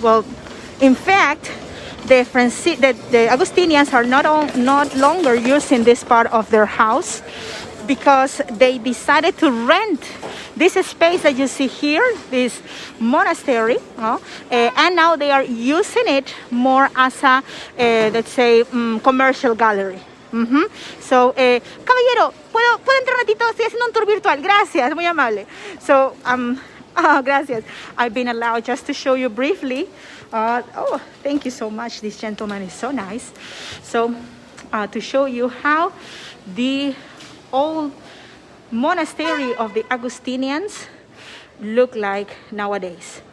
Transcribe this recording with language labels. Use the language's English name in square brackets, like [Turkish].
[English] Well, in fact, the Augustinians are not longer using this part of their house because they decided to rent this space that you see here, this monastery, and now they are using it more as a, let's say, commercial gallery. [Spanish] So, caballero, ¿puedo entrar un ratito? Estoy haciendo un tour virtual. Gracias, muy amable. So, gracias. [English] I've been allowed just to show you briefly. Oh, thank you so much. This gentleman is so nice. So, to show you how the old monastery of the Augustinians look like nowadays.